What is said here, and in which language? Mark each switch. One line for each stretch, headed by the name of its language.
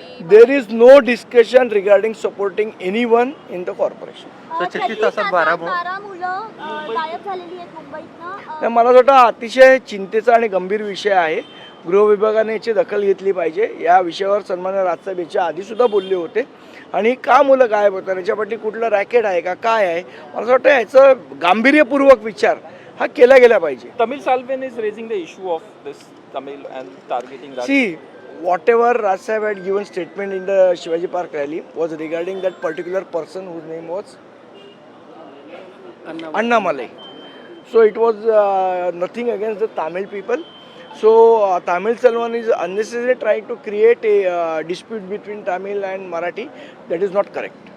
English: There is no discussion regarding supporting anyone in the corporation.
Marathi: 36 तासात 12 मुलं गायब झालेली आहेत मुंबईतनं। मला वाटतं अतिशय चिंतेचा आणि गंभीर विषय आहे। गृह विभागाने याची दखल घेतली पाहिजे। या विषयावर सन्माननीय राजसाहेब याच्या आधी सुद्धा बोलले होते आणि का मुलं गायब होतात, याच्यापाठी कुठलं रॅकेट आहे का काय आहे, मला असं वाटतं याचं गांभीर्यपूर्वक विचार हा केला गेला पाहिजे।
English: Tamil Salvan is raising the issue of this Tamil and targeting Raj. See, whatever Raj Sahib had given statement in the Shivaji Park rally was regarding that particular person whose name was Annamalai. So it was nothing against the Tamil people. So Tamil Selvan is unnecessarily trying to create a dispute between Tamil and Marathi. That is not correct.